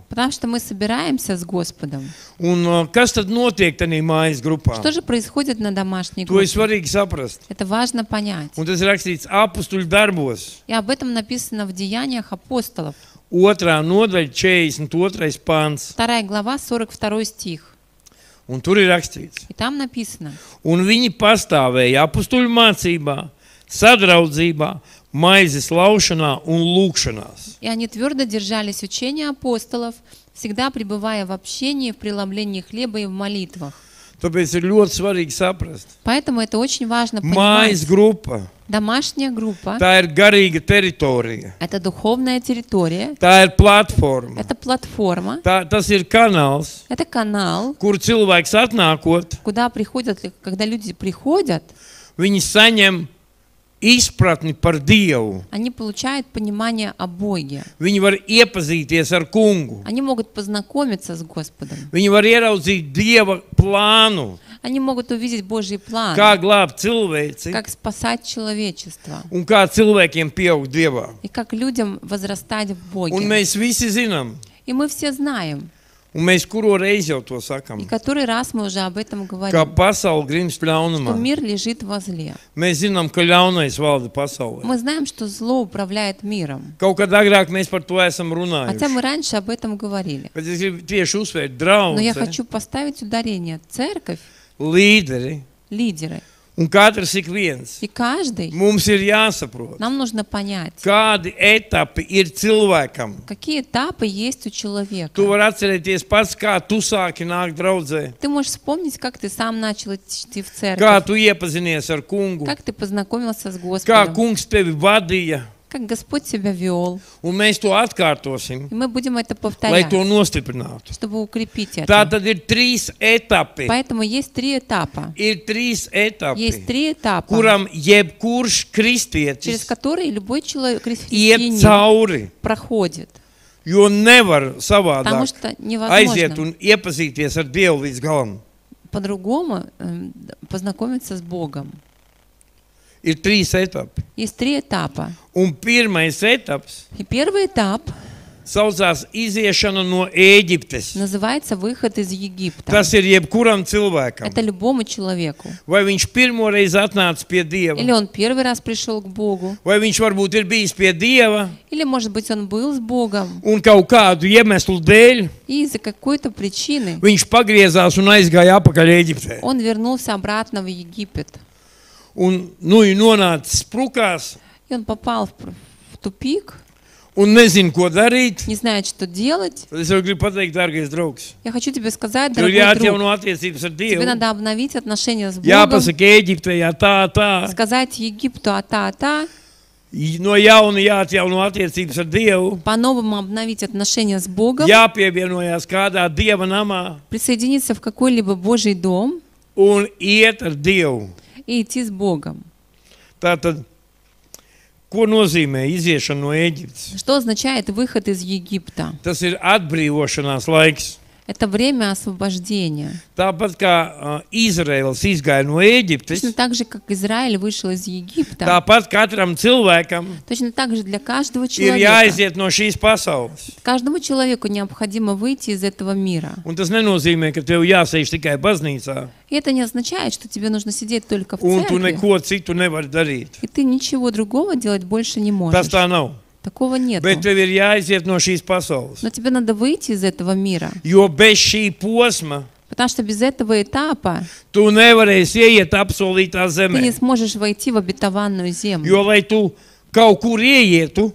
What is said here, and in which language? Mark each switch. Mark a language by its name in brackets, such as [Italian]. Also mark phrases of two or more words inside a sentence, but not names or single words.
[Russian] Потому что мы собираемся с Господом. [Latvian] Un kas tad notiek tajā mājas grupā? [Russian] Что же происходит на домашней [Latvian] To ir [Russian] группе? [Latvian] svarīgi saprast. [Russian] Это важно понять. [Latvian] Un tas ir rakstīts apstuļu darbos. [Russian] И об этом написано в Деяниях апостолов. [Latvian] 2. nodaļa, 42. pāns. [Russian] 2 глава, 42 стих. [Latvian] Un tur ir rakstīts. [Russian] И там написано: [Latvian] Un viņi pastāvēja apstuļu mācībā, sadraudzībā, maizes laušanā un lūkšanās. [Russian] «И они твердо держались учения апостолов, всегда пребывая в общении, в преломлении хлеба и в молитвах». [Latvian] Tāpēc ir ļoti svarīgi saprast. [Russian] Поэтому это очень важно [Latvian] Mājas [Russian] понимать. [Latvian] grupa, [Russian] Домашняя группа [Latvian] tā ir garīga teritorija. — [Russian] это духовная территория, [Latvian] Tā ir platforma. [Russian] это платформа, [Latvian] Tas ir kanāls, [Russian] это канал, [Latvian] kur cilvēks atnākot, [Russian] куда приходят, когда люди приходят, [Latvian] viņi saņem izpratni par Dievu. [Russian] они получают понимание о Боге. [Latvian] Viņi var iepazīties ar kungu. [Russian] Они могут познакомиться с Господом. [Latvian] Viņi var ieraudzīt Dieva plānu, [Russian] Они могут увидеть Божий план, [Latvian] kā glābt cilvēci [Russian] как спасать человечество [Latvian] un kā cilvēkiem pieaugt Dievā. [Russian] и как людям возрастать в [Latvian] Un [Russian] Боге. [Latvian] mēs visi zinām, [Russian] И мы все знаем, [Latvian] un mēs kuru reizi jau to [Russian] и [Latvian] sakam, [Russian] который раз мы уже об этом [Latvian] ka [Russian] говорим, [Latvian] pasaule grimst [Russian] что [Latvian] ļaunumā. [Russian] мир лежит во зле. [Latvian] Mēs zinām, ka ļaunais valda pasaulē. [Russian] Мы знаем, что зло управляет миром. [Latvian] Kaut kad agrāk mēs par to esam [Russian] Хотя мы [Latvian] runājuši. [Russian] раньше об этом говорили. [Latvian] Bet es gribu tieši uzsvērt [Russian] Но я [Latvian] draudzi, [Russian] хочу поставить ударение. Церковь, [Latvian] līderi [Russian] лидеры. [Latvian] un katrs ik viens. [Russian] И каждый, [Latvian] Mums ir jāsaprot, [Russian] нам нужно понять, [Latvian] kādi etapi ir cilvēkam. [Russian] какие этапы есть у человека. [Latvian] Tu vari atcerēties pats, kā tu sāki nākt draudzē, [Russian] Ты можешь вспомнить, как ты сам начал идти в [Latvian] kā [Russian] церковь, [Latvian] tu iepazinies ar kungu, [Russian] как ты познакомился с [Latvian] kā [Russian] Господом, [Latvian] kungs tevi vadīja, [Russian] как Господь тебя вел. [Latvian] un mēs to atkārtosim, [Russian] И мы будем это [Latvian] lai [Russian] повторять, [Latvian] to nostiprinātu. [Russian] чтобы укрепить [Latvian] Tā [Russian] это. [Latvian] tad ir 3 etapi. [Russian] Поэтому есть 3 этапа. [Latvian] Ir 3 etapi, [Russian] Есть 3 этапа, [Latvian] kuram jebkurš [Russian] через [Latvian] kristietis [Russian] которые любой человек, [Latvian] iet [Russian] христианин, [Latvian] cauri, [Russian] проходит. [Latvian] jo nevar [Russian] Потому [Latvian] savādāk [Russian] что [Latvian] aiziet [Russian] невозможно [Latvian] un iepazīties ar Dievu līdz galam. [Russian] по-другому познакомиться с Богом. [Latvian] Ir 3 etapi. [Russian] Есть 3 этапа. [Latvian] Un pirmais etaps [Russian] И первый этап [Latvian] saucās iziešana no Ēģiptes. [Russian] называется «Выход из Египта». [Latvian] Tas ir jebkuram cilvēkam. [Russian] Это любому человеku. [Latvian] Vai viņš pirmoreiz atnāca pie Dieva, [Russian] Или он первый раз пришел к Богу, [Latvian] vai viņš varbūt ir bijis pie Dieva [Russian] или, может быть, он был с Богом, [Latvian] un kaut kādu iemeslu dēļ [Russian] и из-за какой-то причины [Latvian] viņš pagriezās un aizgāja apakaļ Ēģiptē. [Russian] он вернулся обратно в Египет. [Latvian] Un nonāca sprukās [Russian] И он попал в тупик, [Latvian] un nezina, ko darīt. [Russian] не знает, что делать. [Latvian] Tad es jau gribu pateikt, dārgais draugs, [Russian] Я хочу тебе сказать, [Latvian] tev ir [Russian] дорогой друг, [Latvian] jāatjauno attiecības ar [Russian] тебе [Latvian] Dievu. [Russian] надо обновить отношения с Богом, [Latvian] Jāpasaka Ēģiptē, jā, tā. [Russian] сказать Египту ата-ата, [Latvian] No jauna jāatjauno attiecības ar Dievu. [Russian] по-новому обновить отношения с Богом, [Latvian] Jāpievienojās kādā Dieva namā [Russian] присоединиться в какой-либо Божий дом [Latvian] un iet ar Dievu. [Russian] и идти с Богом. [Latvian] Tātad Ko nozīmē iziešana no Ēģiptes? [Russian] Что означает выход из Египта? [Latvian] Tas ir atbrīvošanās laiks. [Russian] Это время освобождения. [Latvian] Tāpat kā Izraels izgāja no Ēģiptes, [Russian] Точно так же, как Израиль вышел из Египта, [Latvian] tāpat katram cilvēkam [Russian] точно так же для каждого [Latvian] ir [Russian] человека, [Latvian] jāiziet no šīs pasaules. [Russian] каждому человеку необходимо выйти из этого мира. [Latvian] Un tas nenozīmē, ka tev jāsēž tikai baznīcā, [Russian] И это не означает, что тебе нужно сидеть только в [Latvian] un tu [Russian] церкви, [Latvian] neko citu nevari darīt. [Russian] и ты ничего другого делать больше не [Latvian] Tas [Russian] можешь. [Latvian] tā nav. [Russian] Такого нет. [Latvian] Bet tev ir jāiziet no šīs pasaules. [Russian] Но тебе надо выйти из этого мира, [Latvian] Jo bez šī posma [Russian] потому что без этого этапа [Latvian] tu nevarēsi ieiet apsolītā [Russian] ты не [Latvian] zemē. [Russian] сможешь войти в обетованную землю. [Latvian] Jo, lai tu kaut kur ieietu,